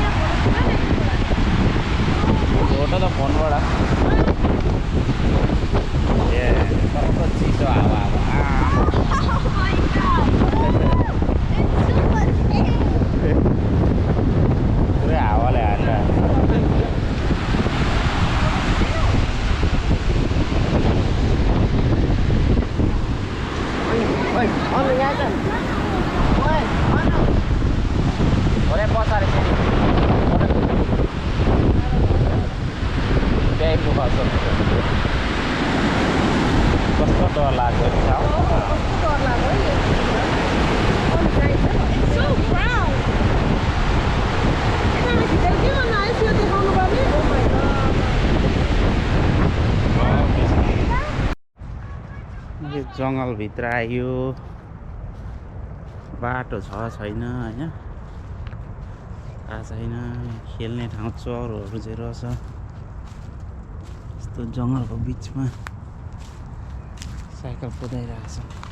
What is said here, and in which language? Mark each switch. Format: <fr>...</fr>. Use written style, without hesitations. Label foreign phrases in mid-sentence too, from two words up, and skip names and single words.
<ne>फोटो त फोनबाट ए कस्तो चिसो हावा पुरै हावाले हाल्दा</ne> <id>Boleh pause di sini. Kayak buka</id> <ne>कस्तो डर लाग्यो नि कस्तो डर लाग्यो नि</ne> <en>It's so brown.</en> <ne>यतामा खिचेर के गर्न आयो त्यो देखाउनु पर्ने</ne> <en>Oh my god.</en> <ne>यो जङ्गलभित्र आयो बाटो छ छैन होइन थाहा छैन खेल्ने ठाउँ चरोहरू चाहिँ रहेछ यस्तो जङ्गलको बिचमा साइकल कुदाइरहेको छ</ne>